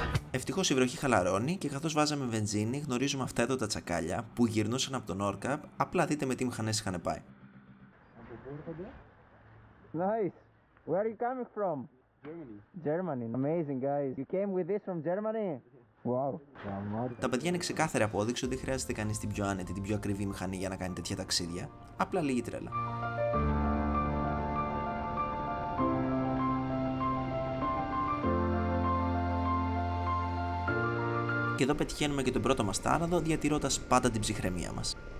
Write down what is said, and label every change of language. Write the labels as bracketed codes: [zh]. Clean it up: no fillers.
[el] Ευτυχώς η βροχή χαλαρώνει και καθώς βάζαμε βενζίνη γνωρίζουμε αυτά εδώ τα τσακάλια που γυρνούσαν από τον Nordkapp, απλά δείτε με τι μηχανές είχαν πάει. [en] Nice. Where are you coming from? Germany. Amazing guys. You came with this from Germany? Wow. [el] Τα παιδιά είναι ξεκάθαρη απόδειξη ότι δεν χρειάζεται κανείς την πιο άνετη, την πιο ακριβή μηχανή για να κάνει τέτοια ταξίδια. Απλά λίγη τρέλα. Και εδώ πετυχαίνουμε και τον πρώτο μας τάραδο, διατηρώντας πάντα την ψυχραιμία μας.